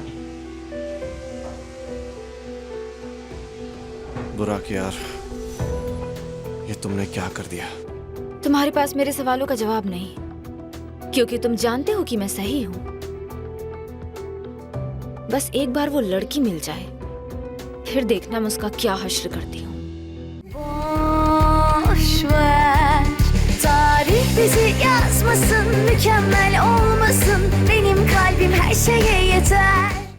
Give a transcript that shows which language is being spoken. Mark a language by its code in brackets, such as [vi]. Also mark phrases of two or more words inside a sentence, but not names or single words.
[hi] बुराक यार, ये तुमने क्या कर दिया? तुम्हारे पास मेरे सवालों का जवाब नहीं, क्योंकि तुम जानते हो कि मैं सही हूँ। बस एक बार वो लड़की मिल जाए, फिर देखना मैं उसका क्या हश्र करती हूँ। [tr] Boş ver, tarih bizi yazmasın, mükemmel olmasın. Benim kalbim her şeye yeter.